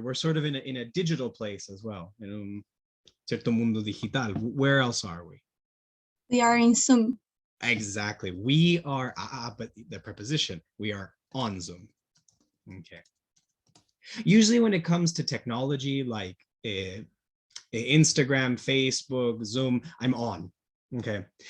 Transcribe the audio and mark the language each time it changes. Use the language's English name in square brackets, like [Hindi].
[English] We're sort of in a digital place as well. [Spanish] En un cierto mundo digital. [English] Where else are we? We are in Zoom. Exactly. We are, but the preposition, we are on Zoom. Okay. Usually when it comes to technology like Instagram, Facebook, Zoom, I'm on. Okay.